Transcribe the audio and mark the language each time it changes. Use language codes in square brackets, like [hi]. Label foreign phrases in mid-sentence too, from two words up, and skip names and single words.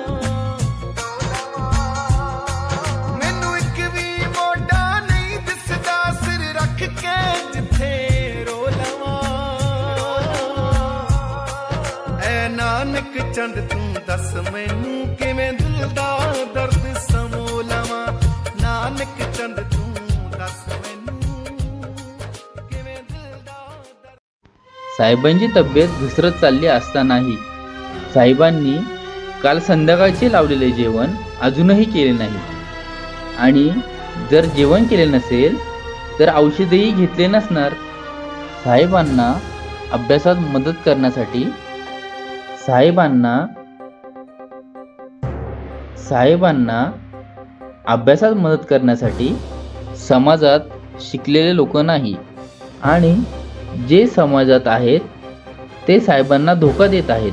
[pa] ਮੈਨੂੰ ਇੱਕ ਵੀ ਮੋਢਾ ਨਹੀਂ ਦਿਸਦਾ, ਸਿਰ ਰੱਖ ਕੇ ਜਿੱਥੇ ਰੋ ਲਵਾਂ। ਐ ਨਾਨਕ ਚੰਦ ਤੂੰ ਦੱਸ ਮੈਨੂੰ ਕਿਵੇਂ ਦਿਲ ਦਾ ਦਰਦ ਸਮੋ ਲਵਾਂ। ਨਾਨਕ ਚੰਦ ਤੂੰ ਦੱਸ ਮੈਨੂੰ ਕਿਵੇਂ ਦਿਲ ਦਾ ਦਰਦ। [mr] साहेबांची तब्येत घसरत चालली असतानाही साहेबांनी काल संध्याकाळचे लावलेले जेवण अजूनही केले नाही. आणि जर जेवण केले नसेल तर औषधही घेतले नसणार. साहेबांना अभ्यासात मदत करण्यासाठी अभ्यासात मदत करण्यासाठी समाजात शिकलेले लोक नाही आणि जे समाजात आहेत ते साहेबांना धोका देत आहेत.